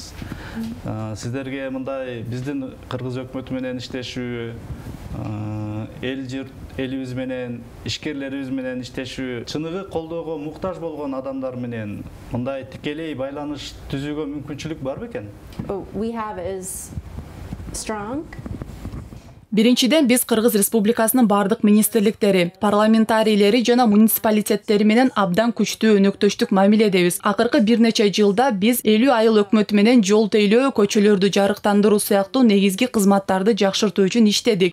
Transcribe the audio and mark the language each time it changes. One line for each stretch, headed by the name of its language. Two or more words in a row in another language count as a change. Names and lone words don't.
Kyrgyz: Сиздерге мындай биздин кыргыз өкмөтү менен иштешүү, элибиз менен, ишкерлерибиз менен иштешүү, чыныгы колдоого муктаж болгон адамдар менен мындай тикелей байланыш түзүүгө мүмкүнчүлүк бар бекен?
English: we have is strong.
Kyrgyz: Биринчиден биз Кыргыз Республикасынын бардык министрликтери, парламентарийлери жана муниципалитеттери менен абдан күчтүү өнөктөштүк мамиледебиз. Акыркы бир нече жылда биз 50 айыл өкмөтү менен жол тейлөө, көчөлөрдү жарыктандыруу сыяктуу негизги кызматтарды жакшыртуу үчүн иштедик.